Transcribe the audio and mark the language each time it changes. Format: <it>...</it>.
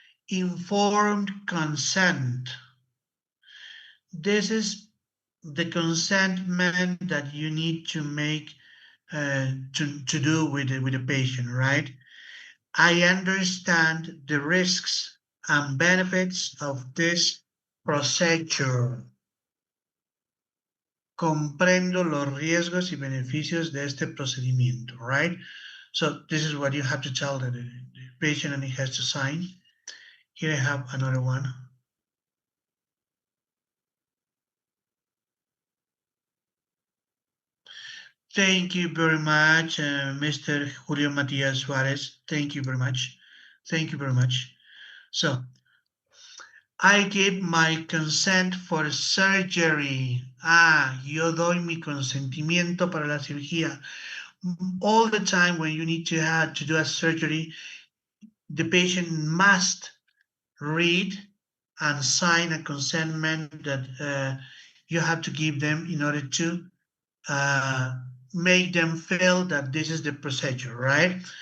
<en>Informed consent. This is the consentment that you need to make to do with the patient, right? I understand the risks and benefits of this procedure.</en> <es>Comprendo los riesgos y beneficios de este procedimiento,</es> <en>right? So this is what you have to tell the patient, and he has to sign. Here I have another one. Thank you very much, Mr. Julio Matias Suarez. Thank you very much. Thank you very much. So, I give my consent for surgery.</en> <es>Yo doy mi consentimiento para la cirugía.</es> <en>All the time when you need to have to do a surgery, the patient must read and sign a consentment that you have to give them in order to make them feel that this is the procedure, right?</en>